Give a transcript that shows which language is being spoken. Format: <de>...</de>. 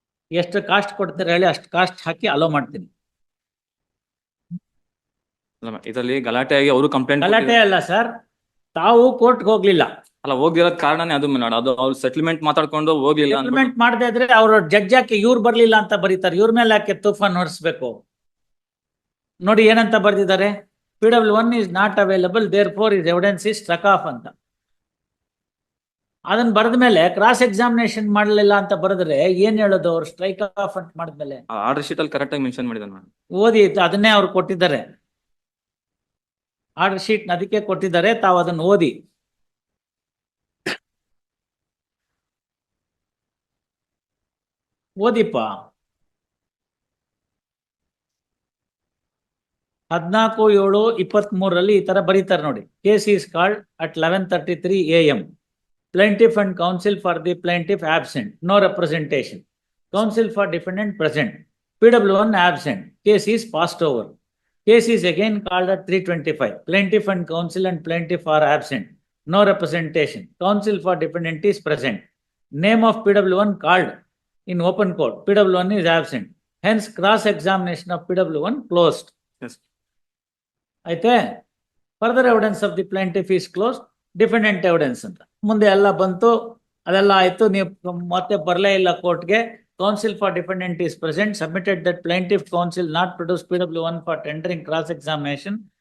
<kn>ಎಷ್ಟು ಕಾಸ್ಟ್ ಕೊಡ್ತಾರೆ ಹೇಳಿ, ಅಷ್ಟು ಕಾಸ್ಟ್ ಹಾಕಿ ಅಲೋ ಮಾಡ್ತೀನಿ. ಅಲ್ಲ ಮೇಡಮ್, ಇದರಲ್ಲಿ ಗಲಾಟೆ ಆಗಿ ಅವರು ಕಂಪ್ಲೇಂಟ್ ಗಲಾಟೆ ಅಲ್ಲ ಸರ್, ತಾವು ಕೋರ್ಟ್ಗೆ ಹೋಗ್ಲಿಲ್ಲ. ಅಲ್ಲ, ಹೋಗಿರೋದ್ ಕಾರಣನೇ ಅದು ಮೇಡಮ್. ಅದು ಅವ್ರು ಸೆಟಲ್ಮೆಂಟ್ ಮಾತಾಡ್ಕೊಂಡು ಹೋಗ್ಲಿಲ್ಲ ಅಂದ್ಬಿಟ್ಟು. ಸೆಟಲ್ಮೆಂಟ್ ಮಾಡದೇ ಇದ್ರೆ ಅವ್ರ ಜಡ್ಜ್ ಯಾಕೆ ಇವ್ರು ಬರ್ಲಿಲ್ಲ ಅಂತ ಬರೀತಾರೆ? ಇವ್ರ ಮೇಲೆ ಯಾಕೆ ತೂಫಾನ್ ಹೊರಿಸ್ಬೇಕು? ನೋಡಿ ಏನಂತ ಬರ್ದಿದ್ದಾರೆ,</kn> <en>PW1 is not available, therefore his evidence is struck off</en> <kn>ಅಂತ. ಅದನ್ನ ಬರೆದ ಮೇಲೆ ಕ್ರಾಸ್ ಎಕ್ಸಾಮಿನೇಷನ್ ಮಾಡಲಿಲ್ಲ ಅಂತ ಬರೆದ್ರೆ ಏನ್ ಹೇಳೋದು? ಅವ್ರು ಸ್ಟ್ರೈಕ್ ಆಫ್ ಅಂತ ಮಾಡಿದ್ಮೇಲೆ ಆರ್ಡರ್ ಶೀಟ್ ಅಲ್ಲಿ ಕರೆಕ್ಟ್ ಆಗಿ ಮೆನ್ಷನ್ ಮಾಡಿದಾರೆ ಮೇಡಮ್. ಓದಿ, ಅದನ್ನೇ ಅವ್ರು ಕೊಟ್ಟಿದ್ದಾರೆ. ಆರ್ಡರ್ ಶೀಟ್ ಅದಕ್ಕೆ ಕೊಟ್ಟಿದ್ದಾರೆ, ತಾವು ಅದನ್ನು ಓದಿ. ಓದಿಪ್ಪ.</kn> <en>14/7/23</en> <kn>ಈ ತರ ಬರೀತಾರೆ ನೋಡಿ.</kn> <en>Case is called at 11:33 AM. Plaintiff and counsel for the plaintiff absent, no representation. Counsel for defendant present. PW1 absent. Case is passed over. Case is again called at 3:25. Plaintiff and counsel and plaintiff are absent. No representation. Counsel for defendant is present. Name of PW1 called in open court. PW1 is absent. Hence cross examination of PW1 closed. Yes.</en> <kn>ಆಯ್ತೆ?</kn> <en>further evidence of the plaintiff is close, defendant evidence</en> <kn>ಅಂತ ಮುಂದೆ ಎಲ್ಲ ಬಂತು. ಅದೆಲ್ಲ ಆಯ್ತು, ನೀವು ಮತ್ತೆ ಬರಲೇ ಇಲ್ಲ ಕೋರ್ಟ್ಗೆ.</kn> <en>Counsel for defendant is present, submitted that plaintiff counsel not produce PW1 for tendering cross examination.</en>